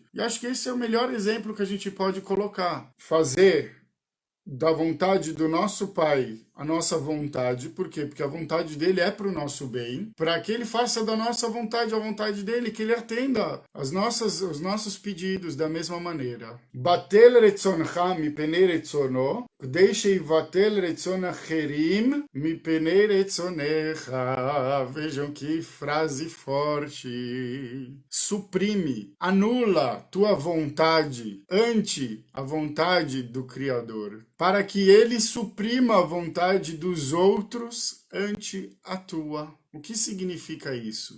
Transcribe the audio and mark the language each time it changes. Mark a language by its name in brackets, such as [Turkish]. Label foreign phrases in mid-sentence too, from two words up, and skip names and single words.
[Portuguese] E acho que esse é o melhor exemplo que a gente pode colocar. Fazer da vontade do nosso pai a nossa vontade. Por quê? Porque a vontade dele é para o nosso bem, para que ele faça da nossa vontade a vontade dele, que ele atenda os nossos pedidos da mesma maneira. [Hebrew] בטל רצונך מפני רצונו, כדי שיבטל רצון אחרים מפני רצונך. [Portuguese] Vejam que frase forte. Suprime, anula tua vontade ante a vontade do Criador, para que ele suprima a vontade dos outros ante a tua. O que significa isso?